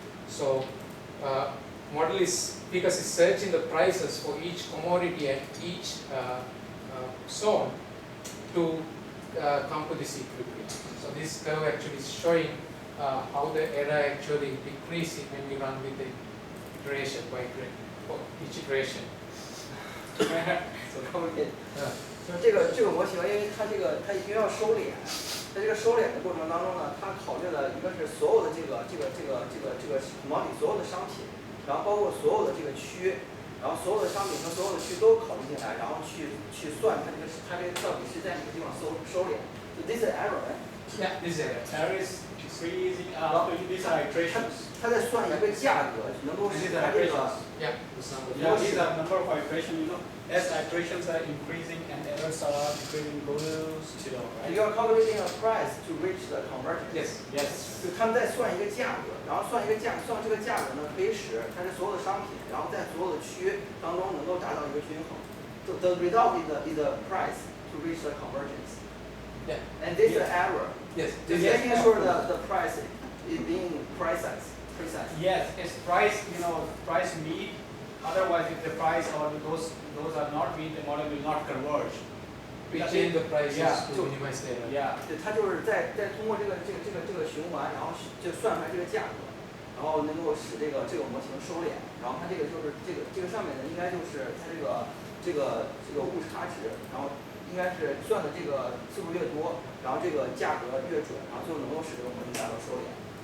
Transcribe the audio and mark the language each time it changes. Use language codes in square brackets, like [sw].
[en] So PECAS is searching the prices for each commodity at each zone to come to this equilibrium. So this curve actually is showing how the error actually decreases when we run with the iteration by each iteration. [zh] 所高音，就是这个模型，因为它因为要收敛，在这个收敛的过程当中呢，它考虑了一个是所有的这个 commodity 所有的商品，然后包括所有的这个区，然后所有的商品和所有的区都考虑进来，然后去算它这个到底是在哪个地方收敛。 [en] So this is error, right? Yeah, this is error. Error is decreasing after these are iterations. [zh] 它在算一个价格，能够 [en] And iterations. Yeah, this number. Yeah, these are number of iterations, you know. As iterations are increasing and errors are decreasing, goes to zero, you right? are calculating a price to reach the convergence. Yes. Yes. [zh] 就他们在算一个价格，然后算这个价格呢，可以使它是所有的商品，然后在所有的区当中能够达到一个均衡。 [en] So the result is the price to reach the convergence. Yeah. And this is error. Yes. Just making sure that the price is being precise. Yes, it's price, you know, price meet. Otherwise, if the price or those are not meet, the model will not converge. We change the prices Yeah. to minimize the error. Yeah. [zh] 对，它就是在通过这个循环，然后就算出来这个价格，然后能够使这个模型收敛，然后它这个就是这个上面的应该就是它这个误差值，然后应该是算的这个次数越多，然后这个价格越准，然后最后能够使这个模型达到收敛。